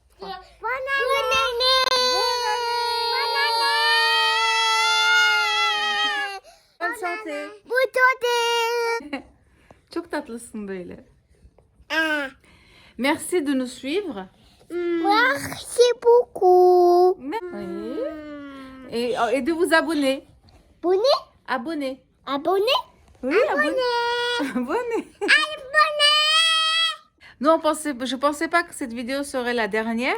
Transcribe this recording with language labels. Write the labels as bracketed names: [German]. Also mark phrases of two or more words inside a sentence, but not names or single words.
[French] fois. Bonne année. Bonne santé. [Turkish] Çok tatlısın böyle. [French] Merci de nous suivre. Merci beaucoup. Oui. Et de vous abonner. Bonnet. Abonner. Abonné. Oui, abonner. Non, je pensais pas que cette vidéo serait la dernière.